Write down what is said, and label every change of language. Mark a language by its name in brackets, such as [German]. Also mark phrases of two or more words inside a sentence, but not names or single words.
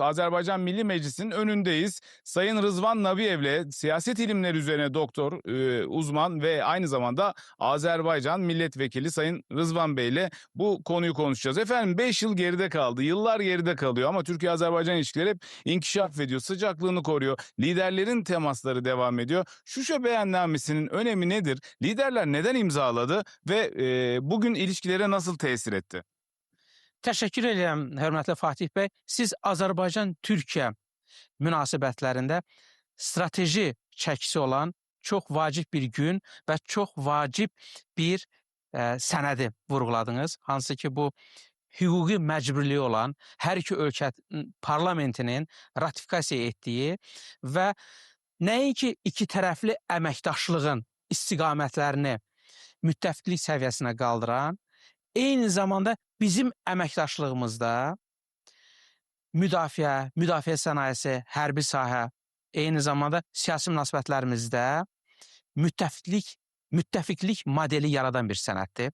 [Turkish] Azerbaycan Milli Meclisi'nin önündeyiz. Sayın Rızvan Nabiyev'le siyaset ilimleri üzerine doktor, uzman ve aynı zamanda Azerbaycan Milletvekili Sayın Rızvan Bey'le bu konuyu konuşacağız. Efendim 5 yıl geride kaldı, yıllar geride kalıyor ama Türkiye-Azerbaycan ilişkileri hep inkişaf ediyor, sıcaklığını koruyor. Liderlerin temasları devam ediyor. Şuşa Beyannamesi'nin önemi nedir? Liderler neden imzaladı ve bugün ilişkilere nasıl tesir etti? [Azerbaijani] Təşəkkür edirəm, hörmətli Fatih bəy. Siz Azərbaycan-Türkiyə münasibətlərində strateji çəkisi olan çox vacib bir gün və çox vacib bir sənədi vurğuladınız. Hansı ki, bu hüquqi məcburiyyəti olan hər iki ölkə parlamentinin ratifikasiya etdiyi və nəinki iki tərəfli əməkdaşlığın istiqamətlərini müttəfiqlik səviyyəsinə qaldıran, eyni zamanda bizim əməkdaşlığımızda müdafiə sənayesi, hərbi sahə, eyni zamanda siyasi münasibətlərimizdə müttəfiqlik modeli yaradan bir sənəddir.